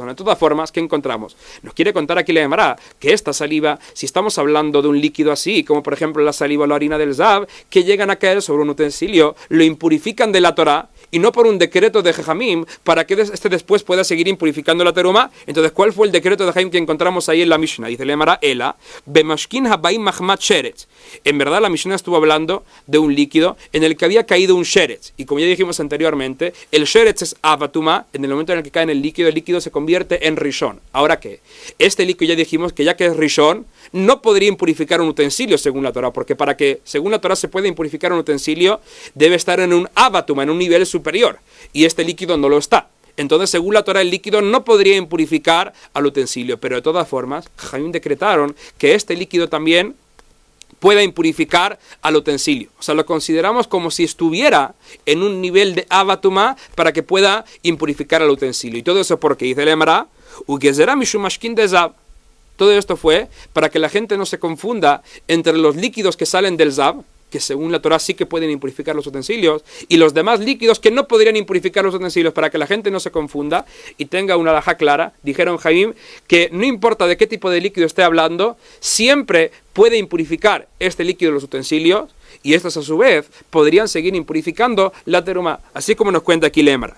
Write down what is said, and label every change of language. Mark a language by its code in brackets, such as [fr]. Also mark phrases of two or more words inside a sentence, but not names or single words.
[es] De todas formas, ¿qué encontramos? Nos quiere contar aquí la Gemara que esta saliva, si estamos hablando de un líquido así, como por ejemplo la saliva o la orina del zav, que llegan a caer sobre un utensilio, lo impurifican de la Torá, y no por un decreto de Jajamim, para que este después pueda seguir impurificando la teruma. Entonces, ¿cuál fue el decreto de Jajamim que encontramos ahí en la Mishnah? [he] Dice la Gemara, אלא במשקין הבאים מחמת שרץ. [es] En verdad, la Mishnah estuvo hablando de un líquido en el que había caído un sheretz. Y como ya dijimos anteriormente, el sheretz es avatuma. En el momento en el que cae en el líquido se convierte en rishon. ¿Ahora qué? Este líquido ya dijimos que ya que es rishon, no podría impurificar un utensilio según la Torah, porque para que, según la Torah, se pueda impurificar un utensilio, debe estar en un avatuma, en un nivel superior, y este líquido no lo está. Entonces, según la Torah, el líquido no podría impurificar al utensilio, pero de todas formas, Jajamim decretaron que este líquido también pueda impurificar al utensilio. O sea, lo consideramos como si estuviera en un nivel de avatuma para que pueda impurificar al utensilio. Y todo eso porque dice el Emara, [arc] וגזרה משום משקין דזב. [es] Todo esto fue para que la gente no se confunda entre los líquidos que salen del zav, que según la Torah sí que pueden impurificar los utensilios, y los demás líquidos que no podrían impurificar los utensilios, para que la gente no se confunda y tenga una halajá clara. Dijeron Jaim que no importa de qué tipo de líquido esté hablando, siempre puede impurificar este líquido de los utensilios, y estos a su vez podrían seguir impurificando la teruma, así como nos cuenta aquí Lemra.